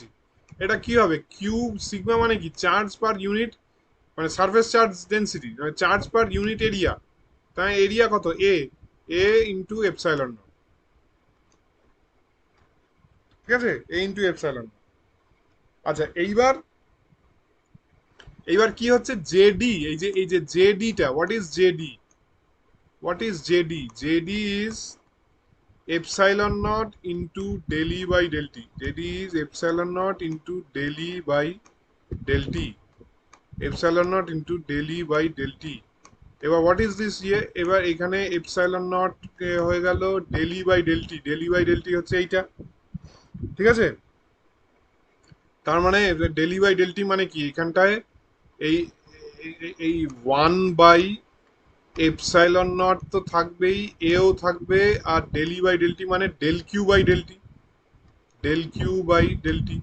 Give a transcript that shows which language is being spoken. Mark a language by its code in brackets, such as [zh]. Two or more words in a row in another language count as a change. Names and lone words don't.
[bn] এটা কি হবে, কিউব সিগমা মানে কি, [en] charge per unit, [bn] মানে [en] surface charge density, [bn] মানে [en] charge per unit area, [bn] তাই এরিয়া কত, [en] A, A into epsilon naught, [bn] ঠিক আছে, [en] A into epsilon. [bn] আচ্ছা এইবার, এইবার কি হচ্ছে জেডি, এই যে জেডিটা, [en] what is JD, what is JD? JD is epsilon naught into del E by del T. Del E is epsilon naught into del E by del T. Epsilon naught into del E by del T. [bn] এবার [en] what is this [bn] ইয়ে, এবার এখানে [en] epsilon naught [bn] হয়ে গেল [en] del E by del T, del E by del T [bn] হচ্ছে এইটা, ঠিক আছে। তার মানে [en] del E by del T [bn] মানে কি, এখানটায় এই এই [en] one by epsilon naught [bn] তো থাকবেই, এও থাকবে, আর [en] del E by del T [bn] মানে [en] del Q by del T, del Q by del T.